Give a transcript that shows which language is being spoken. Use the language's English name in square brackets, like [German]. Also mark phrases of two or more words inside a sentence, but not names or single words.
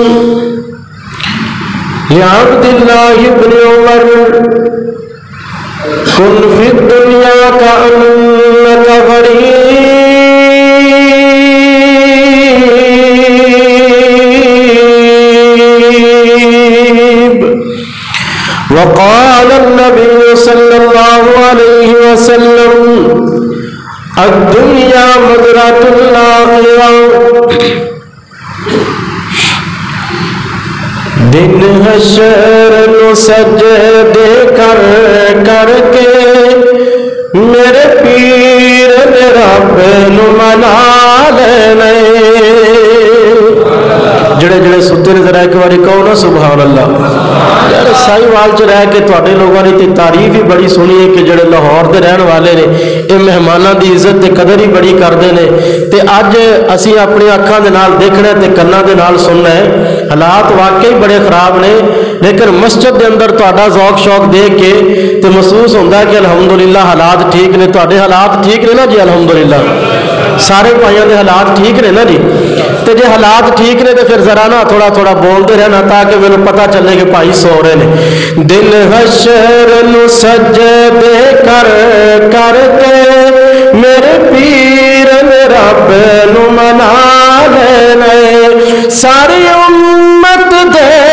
[Arabic] لعبد الله بن عمر كن في الدنيا كأنك غريب۔ وقال النبي صلى الله عليه وسلم الدنیا مزرعۃ الآخرہ۔ [Punjabi] دن حشر نو سجدے کر کر کے میرے پیر نے رب نو منا لینے۔ جڑے جڑے ستے نے ذرا ایک باری کہو نا [Arabic] سبحان اللہ۔ [Punjabi] یار سائی وال چ رہ کے تواڈے لوگوں نے تے تعریف ہی بڑی سنی ہے کہ جڑے لاہور دے رہن والے نے یہ مہماناں دی عزت تے قدر ہی بڑی کردے نے۔ تے اج اسی اپنی اکھاں دے نال دیکھنا تے کناں دے نال سننا ہے۔ حالات واقعی بڑے خراب نے لیکن مسجد دے اندر تہاڈا ذوق شوق دیکھ کے تے محسوس ہوندا ہے کہ الحمدللہ حالات ٹھیک نے۔ تہاڈے حالات ٹھیک نے نا جی؟ الحمدللہ سارے بھائیوں دے حالات ٹھیک نے نا جی؟ تے تے جے حالات ٹھیک نے تو پھر ذرا نا تھوڑا تھوڑا بولتے رہنا تاکہ میرے پتہ چلے کہ بھائی سو رہے نے دل حشر نو سجدے کر کر کے میرے پیر نے رب نو منا لینے ساری امت دے